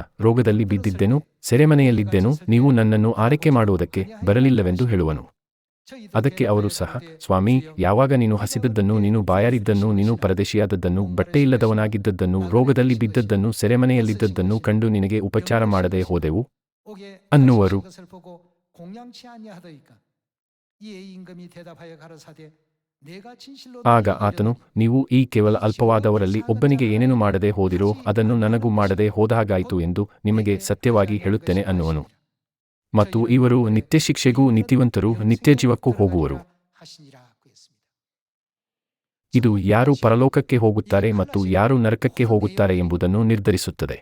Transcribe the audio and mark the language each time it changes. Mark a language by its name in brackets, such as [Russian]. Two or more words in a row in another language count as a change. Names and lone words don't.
[Kannada] ರೋಗದಲ್ಲಿ ಬಿದ್ದಿದ್ದೇನೋ, ಸೆರೆಮನೆಯಲ್ಲಿದ್ದೇನೋ, ನೀವು ನನ್ನನ್ನು ಆರೈಕೆ ಮಾಡುವುದಕ್ಕೆ ಬರಲಿಲ್ಲವೆಂದು ಹೇಳುವನು. ಅದಕ್ಕೆ ಅವರು ಸಹ, ಸ್ವಾಮಿ, ಯಾವಾಗ ನೀನು ಹಸಿದದ್ದನ್ನು, ನೀನು ಬಾಯಾರಿದ್ದನ್ನು, ನೀನು ಪರದೇಶಿಯಾದದ್ದನ್ನು, ಬಟ್ಟೆಯಿಲ್ಲದವನಾಗಿದ್ದದ್ದನ್ನು, ರೋಗದಲ್ಲಿ ಬಿದ್ದದ್ದನ್ನು, ಸೆರೆಮನೆಯಲ್ಲಿದ್ದದ್ದನ್ನು ಕಂಡು ನಿನಗೆ ಉಪಚಾರ ಮಾಡದೆ ಹೋದೆವು ಅನ್ನುವರು. [Korean] 공양치 아니하더이까 이에 임금이 대답하여 가라사대 내가 진실로 [Kannada] ಆಗ ಆತನು, ನೀವು ಈ ಕೇವಲ ಅಲ್ಪವಾದವರಲ್ಲಿ ಒಬ್ಬನಿಗೆ ಏನೇನು ಮಾಡದೆ ಹೋದಿರೋ ಅದನ್ನು ನನಗೂ ಮಾಡದೆ ಹೋದಹಾಗಾಯಿತು ಎಂದು ನಿಮಗೆ ಸತ್ಯವಾಗಿ ಹೇಳುತ್ತೇನೆ ಅನ್ನುವನು. ಮತ್ತು ಇವರು ನಿತ್ಯ ಶಿಕ್ಷೆಗೂ ನೀತಿವಂತರು ನಿತ್ಯಜೀವಕ್ಕೂ ಹೋಗುವರು. ಇದು ಯಾರು ಪರಲೋಕಕ್ಕೆ ಹೋಗುತ್ತಾರೆ ಮತ್ತು ಯಾರು ನರಕಕ್ಕೆ ಹೋಗುತ್ತಾರೆ ಎಂಬುದನ್ನು ನಿರ್ಧರಿಸುತ್ತದೆ.